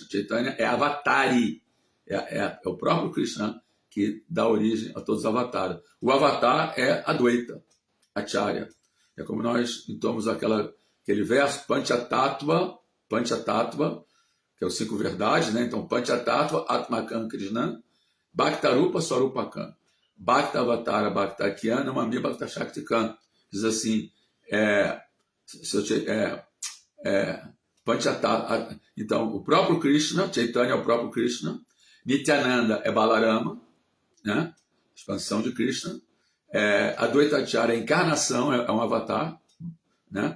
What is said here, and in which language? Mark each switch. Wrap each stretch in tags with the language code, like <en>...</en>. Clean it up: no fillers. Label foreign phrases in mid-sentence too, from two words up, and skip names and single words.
<pt>Chaitanya é avatari. É o próprio Krishna que dá origem a todos os avatares. O avatar é Advaita, Acharya. É como nós citamos aquele verso, Panchatattva, que é os 5 verdades, né? Então,</pt> <sa>पञ्चतत्त्व, आत्मकम् कृष्ण, भक्तरूप, स्वरूपकम्, भक्तावतार, भक्तख्यान, मामि, भक्तशक्तिकम्.</sa> <pt>Diz assim, Panchatattva. Então, o próprio Krishna, Chaitanya é o próprio Krishna, Nityananda é Balarama, né? Expansão de Krishna. Advaita Acharya, a encarnação, é um avatar, né?</pt>